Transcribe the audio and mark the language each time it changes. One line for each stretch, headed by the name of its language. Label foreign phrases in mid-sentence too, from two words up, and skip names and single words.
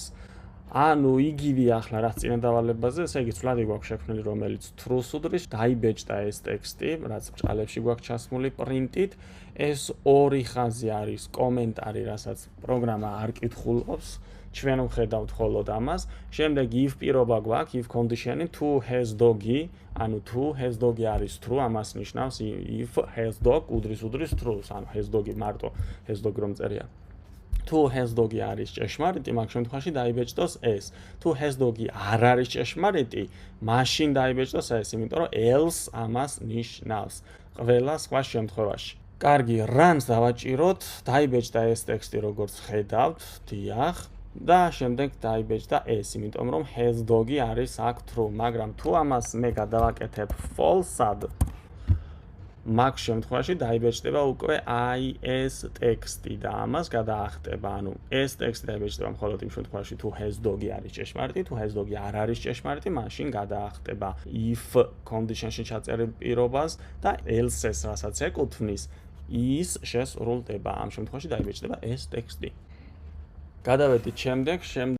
Georgian: ანუ იგივე ახლა რაც წინა დავალებაზე, ესე იგი ცვლადი გვაქვს შექმნილი, რომელიც true-ს უდრის, დაიბეჭდა ეს ტექსტი, რაც ბრჭყალებში გვაქვს ჩასმული პრინტით, ეს ორი ხაზი არის კომენტარი, რასაც პროგრამა არ კითხულობს, ჩვენ ვხედავთ მხოლოდ ამას. შემდეგ if პირობა გვაქვს,
English: if condition-
Georgian: ი თუ
English: has dog-
Georgian: ი, ანუ თუ
English: has dog-
Georgian: ი არის true, ამას ნიშნავს
English: if has dog
Georgian: უდრის true-ს, ანუ
English: has dog-
Georgian: ი მარტო
English: has dog
Georgian: რომ წერია. თუ
English: has dog-
Georgian: ი არის ჭეშმარიტი, მაგ შემთხვევაში დაიბეჭდოს ეს. თუ
English: has dog-
Georgian: ი არ არის ჭეშმარიტი, მაშინ დაიბეჭდოს ეს, იმიტომ რომ else ამას ნიშნავს ყველა სხვა შემთხვევაში. კარგი, runs დავაჭიროთ, დაიბეჭდა ეს ტექსტი როგორც ხედავთ, დიახ. და შემდეგ დაიბეჭდა ეს, იმიტომ რომ
English: has dog-
Georgian: ი არის აქ true, მაგრამ თუ ამას მე გადავაკეთებ false-ად, მაგ შემთხვევაში დაიბეჭდება უკვე აი ეს ტექსტი და ამას გადაახტება. ანუ ეს ტექსტი დაიბეჭდება მხოლოდ იმ შემთხვევაში, თუ
English: has dog-
Georgian: ი არის ჭეშმარიტი, თუ
English: has dog-
Georgian: ი არ არის ჭეშმარიტი, მაშინ გადაახტება
English: if condition-
Georgian: ში ჩაწერილ პირობას და else-ს, რასაც ეკუთვნის, ის შესრულდება. ამ შემთხვევაში დაიბეჭდება ეს ტექსტი. გადავედით შემდეგ